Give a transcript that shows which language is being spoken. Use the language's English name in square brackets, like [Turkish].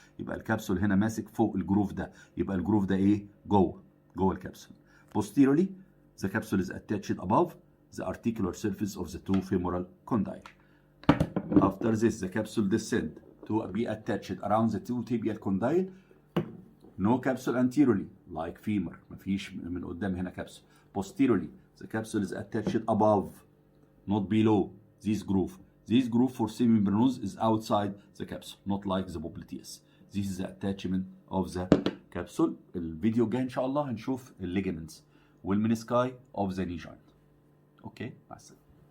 [Arabic] يبقى الكبسول هنا ماسك فوق الجروف ده. يبقى الجروف ده ايه؟ جوه الكبسول. [English] Posteriorly, the capsule is attached above the articular surface of the 2 femoral condyle. After this, the capsule descend to be attached around the 2 tibial condyle. No capsule anteriorly like femur. [Arabic] مفيش من قدام هنا capsule. [English] Posteriorly, the capsule is attached above, not below, this groove. This groove for semimembranous is outside the capsule, not like the popliteus. This is the attachment of the capsule. [Arabic] الفيديو الجاي ان شاء الله هنشوف الليجمنتس والمنسكاي [English] of the knee joint. [Arabic] اوكي، مع السلامة.